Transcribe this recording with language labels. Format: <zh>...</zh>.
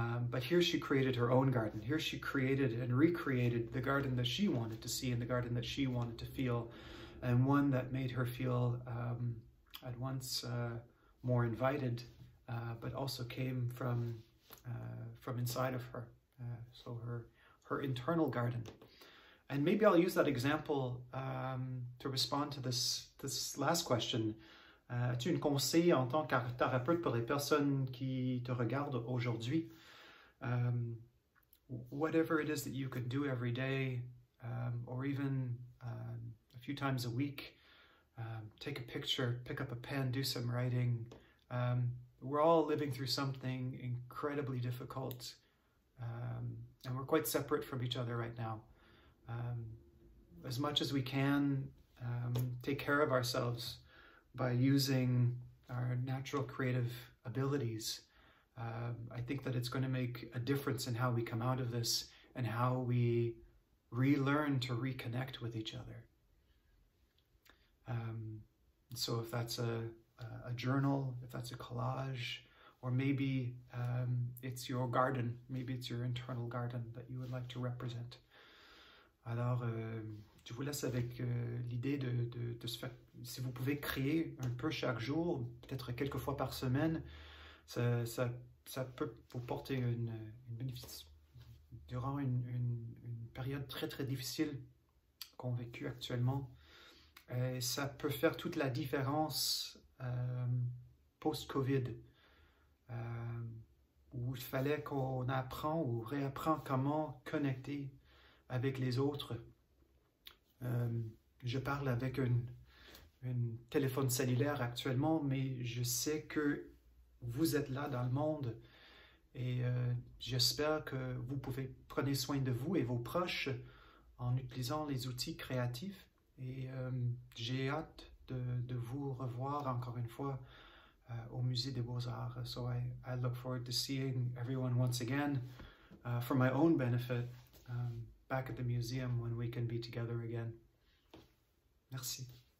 <en>But here she created her own garden. Here she created and recreated the garden that she wanted to see and the garden that she wanted to feel, and one that made her feel at once more invited, but also came from inside of her. So her internal garden. And maybe I'll use that example to respond to this last question.</en> <fr>As-tu un conseil en tant que thérapeute pour les personnes qui te regardent aujourd'hui?</fr> <en>Whatever it is that you can do every day, or even a few times a week, take a picture, pick up a pen, do some writing. We're all living through something incredibly difficult, and we're quite separate from each other right now. As much as we can, take care of ourselves by using our natural creative abilities. I think that it's going to make a difference in how we come out of this and how we relearn to reconnect with each other. So if that's a journal, if that's a collage, or maybe it's your garden, maybe it's your internal garden that you would like to represent.</en> <fr>Alors, je vous laisse avec l'idée de se faire, si vous pouvez créer un peu chaque jour, peut-être quelques fois par semaine, ça ça peut vous porter une bénéfice durant une période très très difficile qu'on vécu actuellement. Et ça peut faire toute la différence post-Covid, où il fallait qu'on apprend ou réapprend comment connecter avec les autres. Je parle avec un téléphone cellulaire actuellement, mais je sais que vous êtes là dans le monde et j'espère que vous pouvez prendre soin de vous et vos proches en utilisant les outils créatifs. Et j'ai hâte de vous revoir encore une fois au Musée des Beaux-Arts.</fr> <en>So I look forward to seeing everyone once again for my own benefit back at the museum when we can be together again.</en> <fr>Merci.</fr>